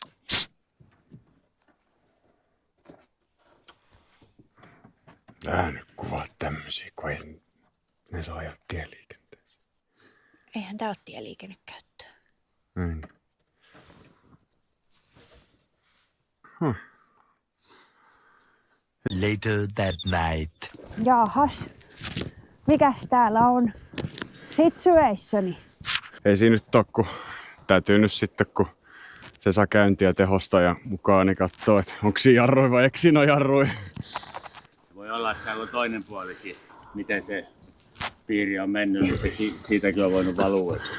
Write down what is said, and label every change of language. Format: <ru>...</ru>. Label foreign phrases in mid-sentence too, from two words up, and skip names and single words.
<fi>Tää nyt tämmösiä, kun ei ne saa ajaa tieliikenteessä. Eihän tää ole tieliikennekäyttöä. Näin.</fi> <en>Later that night.</en> <fi>Jaahas. Mikäs täällä on? Situationi. Ei siinä nyt ole, kun täytyy nyt sitten, kun se saa käyntiä tehosta ja mukaan, niin katsoo, että onko siinä jarruja vai eikö siinä ole jarruja. Voi olla, että siellä on toinen puolikin, miten se piiri on mennyt, niin siitäkin on voinut valua.</fi>